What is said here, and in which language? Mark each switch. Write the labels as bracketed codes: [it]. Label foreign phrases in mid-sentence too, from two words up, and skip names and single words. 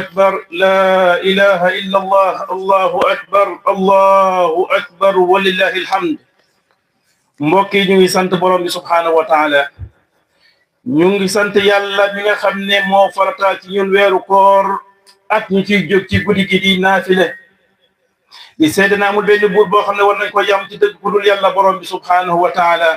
[ar] أكبر، لا إله إلا الله، الله أكبر، الله أكبر، ولله الحمد. [wo] mbokk yi ñu ngi sant borom bi [ar] سبحانه وتعالى, [wo] ñu ngi sant yàlla mi nga xam ne moo farataal ci ñun weeru koor ak ñu ciy jóg ci guddi gi di naafile di seede na amul benn buur boo xam ne war nañ ko jàmm ci dëgg ku dul yàlla borom bi [ar] سبحانه وتعالى.